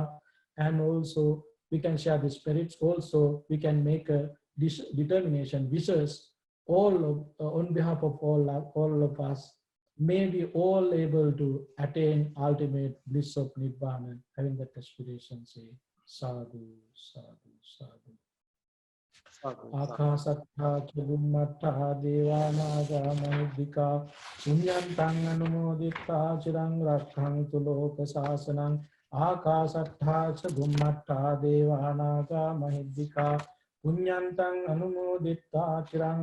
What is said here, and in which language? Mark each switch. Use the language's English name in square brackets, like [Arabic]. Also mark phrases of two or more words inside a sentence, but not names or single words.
[English] And also we can share the spirits. Also we can make a determination, wishes, all of, on behalf of all of us. May we all able to attain ultimate bliss of Nibbana, having that aspiration, say [Pali] sadhu, sadhu, sadhu. Akasattha Chubummattha Devanaga Mahidika Punyantang Anumoditta Chirang Rakkhantu Loka Sasanang Akasattha Chubummattha Devanaga Mahidika Punyantang Anumoditta Chirang